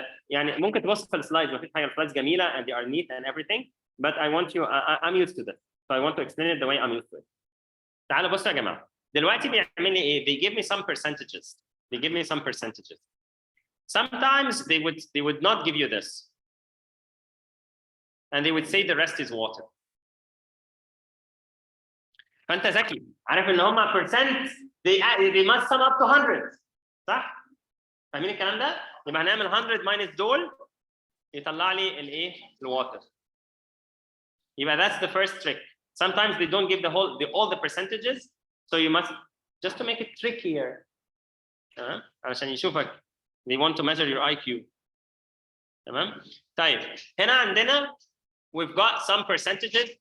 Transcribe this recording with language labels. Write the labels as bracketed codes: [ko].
[ar] يعني ممكن تبص في السلايدز، ما فيش حاجه، السلايدز جميله [en] and they are neat and everything but I want you I'm used to this so I want to explain it the way I'm used to it. [ar] تعالوا بصوا يا جماعه. دلوقتي بيعمل لي ايه؟ [en] they give me some percentages. They give me some percentages. Sometimes they would not give you this. And they would say the rest is water. [ar] فانت ذكي عارف ان هم percent [en] they must sum up to 100 [ar] صح؟ فاهمين الكلام ده؟ يبقى هنعمل 100 minus دول يطلع لي الايه؟ الواتر. [en] يبقى that's the first trick. Sometimes they don't give all the percentages so you must just to make it trickier. [ar] علشان يشوفك [en] they want to measure your IQ. [ar] تمام؟ طيب هنا عندنا [en] we've got some percentages.